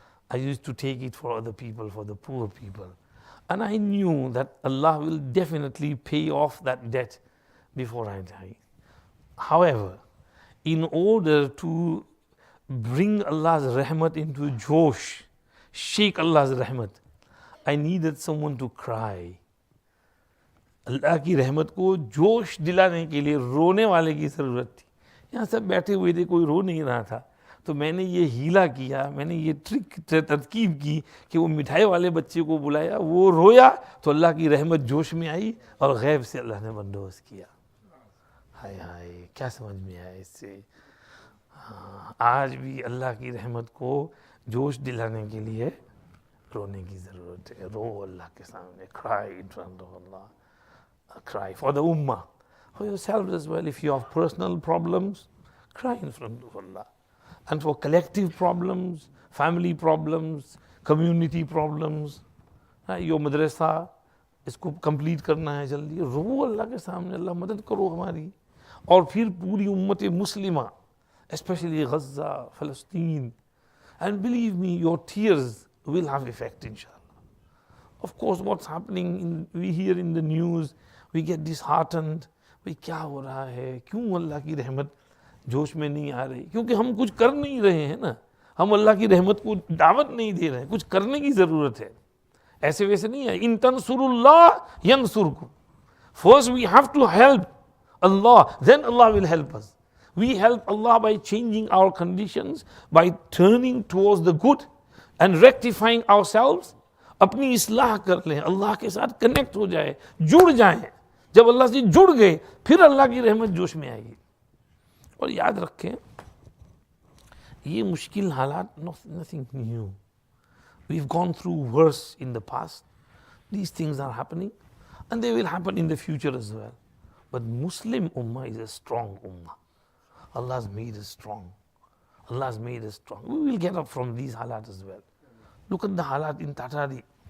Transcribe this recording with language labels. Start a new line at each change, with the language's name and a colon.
English: I used to take it for other people, for the poor people. And I knew that Allah will definitely pay off that debt before I die. However, in order to bring Allah's rahmat into Josh, shake Allah's rahmat, I needed someone to cry.
Hindi: अल्लाह की रहमत को जोश दिलाने के लिए रोने वाले की ज़रूरत थी. यहाँ सब बैठे हुए थे, कोई रो नहीं रहा था. तो मैंने ये हीला किया, मैंने ये ट्रिक तरकीब की कि वो मिठाई वाले बच्चे को बुलाया, वो रोया तो अल्लाह की रहमत जोश में आई और गैब से अल्लाह ने बंदोबस्त किया. हाय हाय, क्या समझ में आया इससे? आज भी अल्लाह की रहमत को जोश दिलाने के लिए रोने की ज़रूरत है. रो अल्लाह के सामने.
English: Cry in front of Allah. Cry for the ummah, for yourselves as well. If you have personal problems, cry in front of Allah. And for collective problems, family problems, community problems, your madrasa,
Hindi: इसको complete करना है जल्दी, रो अल्लाह के सामने, अल्लाह मदद करो हमारी. और फिर पूरी उम्मत मुस्लिमा,
English: especially Gaza, Palestine, and believe me, your tears will have effect, inshallah. Of course, what's happening, we hear in the news, we get disheartened.
Hindi: भाई क्या हो रहा है, क्यों अल्लाह की रहमत जोश में नहीं आ रही? क्योंकि हम कुछ कर नहीं रहे हैं ना. हम अल्लाह की रहमत को दावत नहीं दे रहे हैं. कुछ करने की ज़रूरत है. ऐसे वैसे नहीं है.
Arabic: इन तंसुरुल्लाह यंसुरकुम.
English: First we have to help Allah, then Allah will help us. We help Allah by changing our conditions, by turning towards the good and rectifying ourselves.
Hindi: अपनी इस्लाह कर लें, अल्लाह के साथ कनेक्ट हो जाए, जुड़ जाएं. जब अल्लाह से जुड़ गए फिर अल्लाह की रहमत जोश में आएगी. और याद रखें, ये मुश्किल हालात,
English: nothing new. We've gone through worse in the past. These things are happening and they will happen in the future as well. But Muslim ummah is a strong ummah. Allah has made us strong. Allah has made us strong. We will get up from these halat as well. Look at the halat in Tatari.